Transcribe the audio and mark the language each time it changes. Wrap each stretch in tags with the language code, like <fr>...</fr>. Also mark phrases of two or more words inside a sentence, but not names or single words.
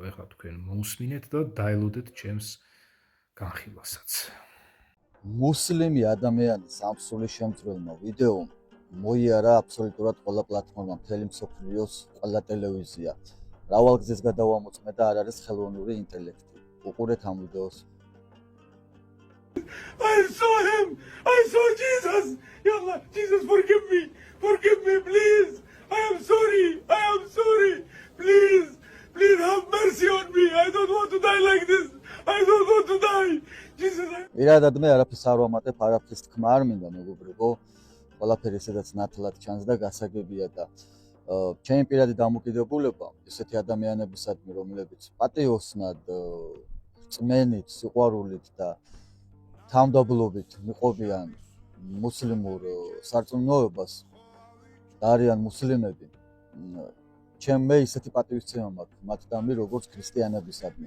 <ka>ეხლა თქვენ მოусმინეთ და დაელოდეთ ჩემს განხილვასაც. მუსლიმი ადამიანის სამსული შემწვრილმა ვიდეომ მოიარა აბსოლუტურად ყველა პლატფორმა, მთელი მსოფლიოს ყველა ტელევიზია. მრავალგზის გადავამოწმე და არ არის ხელოვნური ინტელექტი. უყურეთ ამ ვიდეოს.</ka> <en>I saw him. I saw Jesus. Yallah, Jesus, forgive me, please. I am sorry. Please have mercy on me. I don't want to die like this. I don't want to die. Jesus.</en> <ka>პირადად მე არაფერს არ ვამატებ, არაფრის თქმა არ მინდა, მეგობრებო. ყველაფერი სადაც ნათლად ჩანს და გასაგებია და ჩემი პირადი დამოკიდებულება ესეთი ადამიანებისადმი, რომლებიც პატიოსნად, რწმენით, სიყვარულით და თავმდაბლობით მიყვებიან მუსლიმურ სარწმუნოებას და არიან მუსლიმები, ჩემ მე ისეთი პატივისცემა მაქვს მათთამი როგორც ქრისტიანებისადმი.</ka>